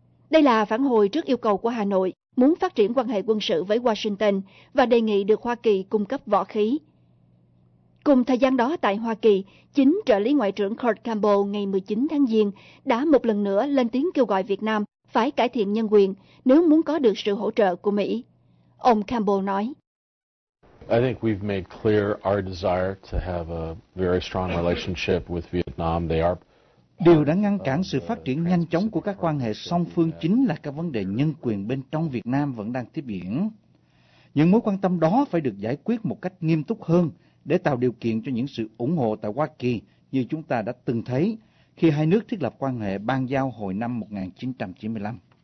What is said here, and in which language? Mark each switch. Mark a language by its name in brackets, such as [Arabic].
[Vietnamese] Đây là phản hồi trước yêu cầu của Hà Nội muốn phát triển quan hệ quân sự với Washington và đề nghị được Hoa Kỳ cung cấp vũ khí. Cùng thời gian đó tại Hoa Kỳ, chính trợ lý Ngoại trưởng Kurt Campbell ngày 19 tháng Giêng đã một lần nữa lên tiếng kêu gọi Việt Nam phải cải thiện nhân quyền nếu muốn có được sự hỗ trợ của Mỹ. Ông Campbell nói: [English] I think we've made clear our desire to have a very strong relationship with Vietnam. They are [Vietnamese] Điều đã ngăn cản sự phát triển nhanh chóng của các quan hệ song phương chính là các vấn đề nhân quyền bên trong Việt Nam vẫn đang tiếp diễn. Những mối quan tâm đó phải được giải quyết một cách nghiêm túc hơn để tạo điều kiện cho những sự ủng hộ tại Hoa Kỳ như chúng ta đã từng thấy khi hai nước thiết lập quan hệ bang giao hồi năm 1995.